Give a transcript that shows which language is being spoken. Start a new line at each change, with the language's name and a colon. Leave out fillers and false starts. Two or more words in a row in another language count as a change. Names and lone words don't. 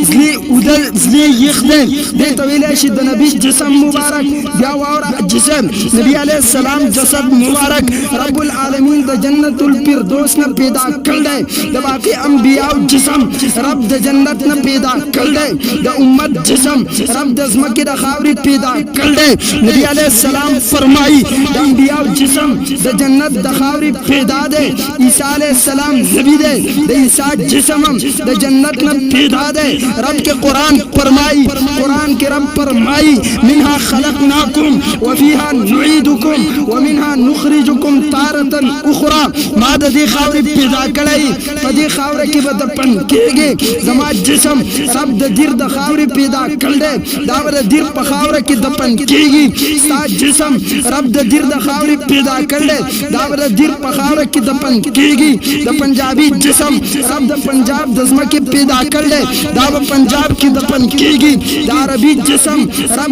Pashto: زړه یخ دی د طویل شي د نبی جسم مبارک بیا وره جسم نبی علیه السلام جسد مبارک رب العالمین د جنت الفردوس نه پیدا کړل د باقی انبیاء جسم رب د جنت نه پیدا کړل د امت جسم رب د زمکه د خاورې پیدا کړل نبی علیه السلام فرمایي د انبیاء جسم د جنت د خاورې پیدا ده عیسی علیه السلام نبی ده د عیسی جسم د جنت نه پیدا ده رب کے قرآن فرمائی قرآن کے رب فرمائی
Arabic: منها خلقناکم وفیها نعیدکم ومنها نخرجکم تارتا اخرى
Pashto: ما د دې خاورې پیدا کړی په دې خاوره کې به دفن کېږي زما جسم رب د دیر د خاورې پیدا کړی دا به د دیر په خاوره کې دفن کېږي ستا جسم رب د دیر د خاورې پیدا کړی دا به د دیر په خاوره کې دفن کېږي د پنجابي جسم رب د پنجاب د ځمکې پیدا کړی دا به پنجاب کې دفن کېږي د عربي جسم رب